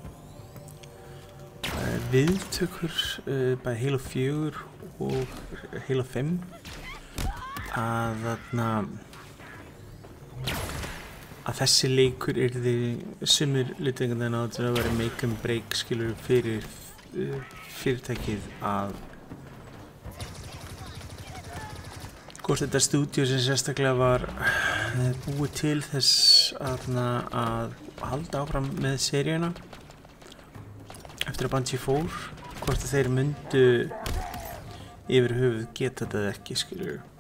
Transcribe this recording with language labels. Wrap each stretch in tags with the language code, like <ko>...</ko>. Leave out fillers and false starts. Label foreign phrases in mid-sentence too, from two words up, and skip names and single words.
<is>viðtökur bæði Halo 4 og Halo 5 að þessi leikur yrði sumir litið einhvern veginn á þetta að vera</is> <en>make and break</en> <is>skilur fyrir fyrirtækið að hvort þetta stúdíu sem sérstaklega var búið til þess að halda áfram með seríuna eftir að Bungie fór, hvort þeir myndu yfir höfuð geta þetta ekki, skilur.</is>